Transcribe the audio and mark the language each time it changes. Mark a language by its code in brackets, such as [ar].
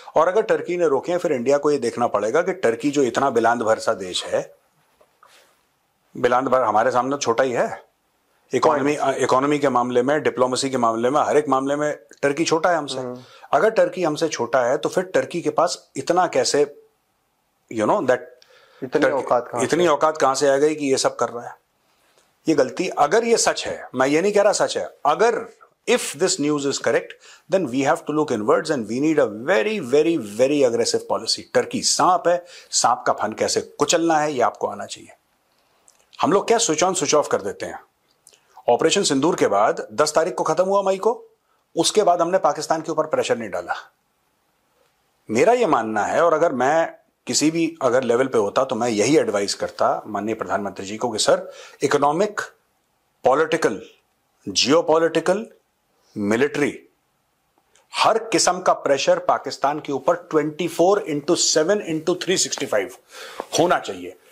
[hi] और अगर टर्की ने रोके हैं, फिर इंडिया को ये देखना पड़ेगा कि टर्की जो इतना बिलांद भर सा देश है, बिलांद भर हमारे सामने छोटा ही है, इकोनॉमी के मामले में, डिप्लोमेसी के मामले में, हर एक मामले में टर्की छोटा है हमसे। अगर टर्की हमसे छोटा है तो फिर टर्की के पास इतना कैसे, [en] you know that [hi] इतनी औकात कहां से आ गई कि ये सब कर रहा है? ये गलती, अगर ये सच है, मैं ये नहीं कह रहा सच है, अगर [en] if this news is correct, then we have to look inwards and we need a very very very aggressive policy. [hi] Turkey सांप है, सांप का फन कैसे कुचलना है ये आपको आना चाहिए। हम लोग क्या स्विच ऑन स्विच ऑफ कर देते हैं। ऑपरेशन सिंदूर के बाद 10 तारीख को खत्म हुआ मई को, उसके बाद हमने पाकिस्तान के ऊपर प्रेशर नहीं डाला। मेरा यह मानना है, और अगर मैं किसी भी अगर लेवल पे होता तो मैं यही एडवाइस करता माननीय प्रधानमंत्री जी को कि sir, economic, political, geopolitical, military, हर किस्म का प्रेशर पाकिस्तान के ऊपर 24/7/365 होना चाहिए।